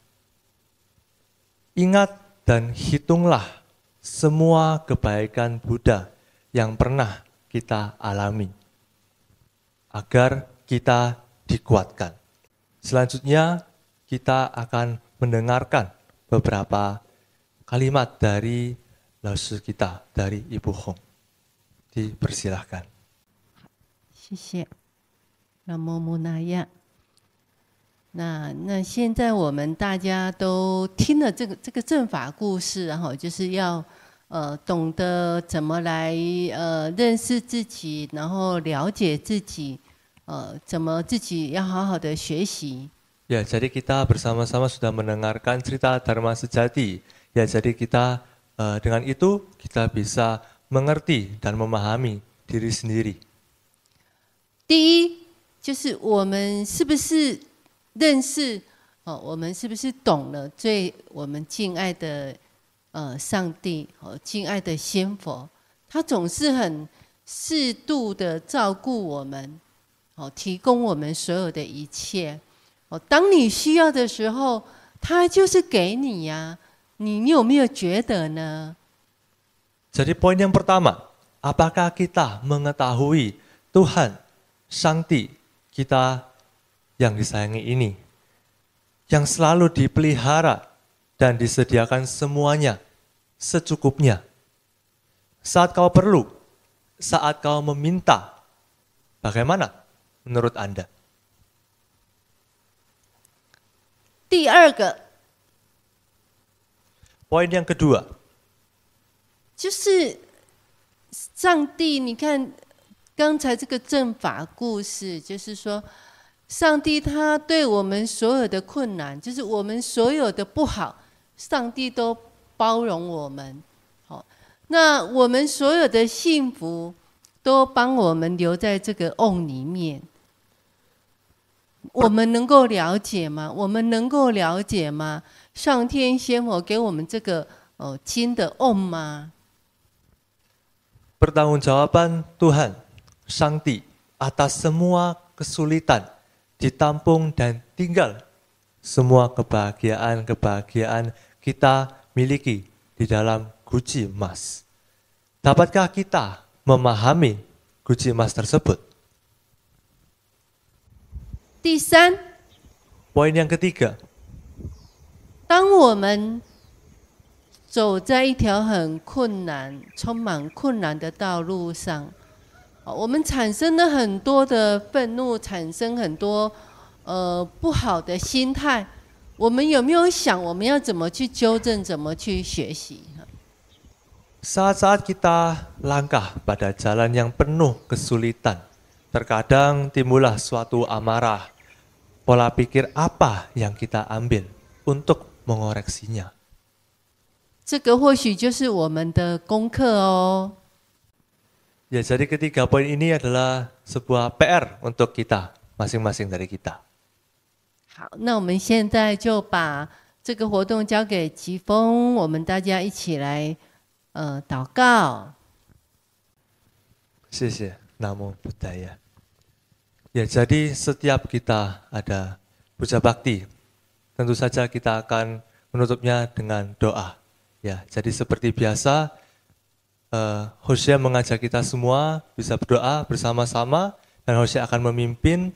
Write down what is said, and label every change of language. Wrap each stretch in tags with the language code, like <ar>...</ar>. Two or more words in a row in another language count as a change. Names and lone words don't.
<id>Ingat dan hitunglah semua kebaikan Buddha yang pernah kita alami, agar kita dikuatkan. Selanjutnya, kita akan mendengarkan beberapa kalimat dari laosu kita, dari Ibu Hong. Dipersilahkan.</id> <zh>谢谢。南无摩那呀。那现在我们大家都听了这个正法故事，然后就是要懂得怎么来认识自己，然后了解自己，怎么自己要好好的学习。</zh> <id>Ya, jadi kita bersama-sama sudah mendengarkan cerita Dharma Sejati. Ya, jadi kita dengan itu kita bisa mengerti dan memahami diri sendiri.</id> <zh>第一，就是我们是不是认识我们是不是懂了我们敬爱的上帝敬爱的仙佛，他总是很适度的照顾我们，提供我们所有的一切。当你需要的时候，他就是给你呀。你有没有觉得呢？</zh> <id>Jadi poin yang pertama, apakah kita mengetahui Tuhan, Sangti kita yang disayangi ini, yang selalu dipelihara dan disediakan semuanya secukupnya. Saat kau perlu, saat kau meminta, bagaimana menurut Anda?</id> <zh>第二个，</zh> <id>Poin yang kedua,</id> <zh>就是上帝，你看刚才这个正法故事，就是说，上帝他对我们所有的困难，就是我们所有的不好，上帝都包容我们。好，那我们所有的幸福，都帮我们留在这个瓮里面。我们能够了解吗？我们能够了解吗？上天仙佛给我们这个金的瓮吗？</zh> <id>pertanggungjawaban Tuhan, Sangti atas semua kesulitan ditampung dan tinggal semua kebahagiaan-kebahagiaan kita miliki di dalam guci emas. Dapatkah kita memahami guci emas tersebut?</id> <zh>第三，</zh> <id>Poin yang ketiga,</id> <zh>当我们走在一条很困难、充满困难的道路上， 我们产生了很多的愤怒，产生很多不好的心态，我们有没有想我们要怎么去纠正，怎么去学习？</zh> <id>Saat-saat kita langkah pada jalan yang penuh kesulitan, terkadang timbullah suatu amarah. Pola pikir apa yang kita ambil untuk mengoreksinya?</id> <zh>这个或许就是我们的功课哦。</zh> <id>Ya, jadi ketiga poin ini adalah sebuah PR untuk kita, masing-masing dari kita.</id> <zh>好，那我们现在就把这个活动交给吉峰，我们大家一起来祷告。</zh> <id>Sisi,</id> <pi>Namo Buddhaya.</pi> <id>Ya, jadi setiap kita ada puja bakti, tentu saja kita akan menutupnya dengan doa. Ya, jadi seperti biasa, Hosea mengajak kita semua bisa berdoa bersama-sama, dan Hosea akan memimpin.</id>